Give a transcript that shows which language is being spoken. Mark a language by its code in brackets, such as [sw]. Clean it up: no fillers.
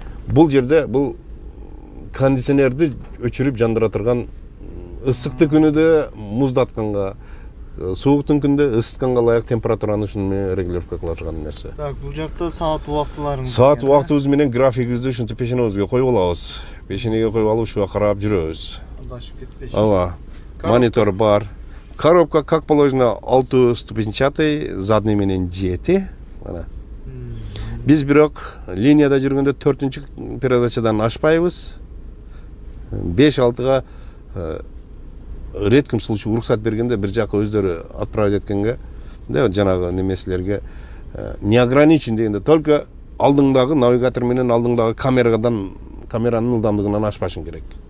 [ky] Бул жерде бул кондиционерди өчүрүп жандыра турган, ысыктуу күнүдө муздатканга, сууктун күндө ысытканга ылайык температураны ушуну регулировка кыла турган нерсе. Так, бул жакта саат убактыларыңыз. Саат убактыбыз менен графигибизди ушинтип пешенебизге коюп алабыз. Пешенеге коюп алып ушуга карап жүрөбүз. Адашып кетпеш. Ооба. Монитор бар. [ru] Коробка как положено 6 ступенчатый, задний менен 7. [ky] Мына. Биз бирок линияда жүргөндө 4-чү передачадан ашпайбыз. 5-6га редким случай уруксат бергенде бир жака өздөрү отправить эткенге, жанагы немеселерге не ограничен дегенде, только алдыңдагы навигатор менен алдыңдагы камеранын ылдамдыгынан ашпашың керек.